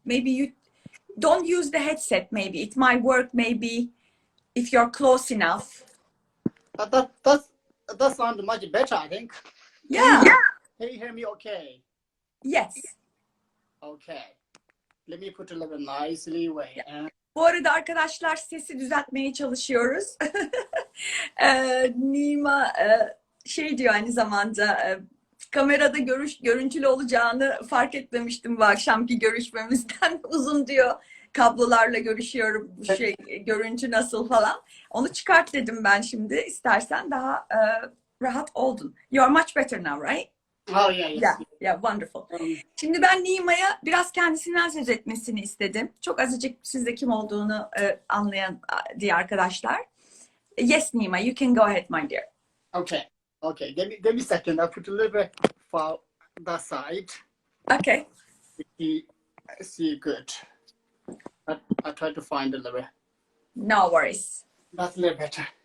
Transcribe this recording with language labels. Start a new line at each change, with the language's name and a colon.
English: Maybe you don't use the headset, maybe. It might work, maybe, if you're close enough. that sounds much better, I think. Yeah. Can you hear me okay? Yes. Okay. Let me put a little nicely way.
Turkish: Bu arada arkadaşlar sesi düzeltmeye çalışıyoruz. Nima şey diyor aynı zamanda kamerada görüntülü olacağını fark etmemiştim bu akşamki görüşmemizden. Uzun diyor. Kablolarla görüşüyorum. Bu görüntü nasıl falan. Onu çıkart dedim ben şimdi. İstersen daha rahat oldun.
English: You are much better now, right? Oh yeah. Yeah, wonderful.
Turkish: Şimdi ben Nima'ya biraz kendisinden söz etmesini istedim. Çok azıcık sizde kim olduğunu anlayan diye arkadaşlar.
English: Yes, Nima, you can go ahead, my dear. Okay. Give me a second. I'll put a little bit for that side. Okay. See good. I try to find a little bit. No worries. That's a little better.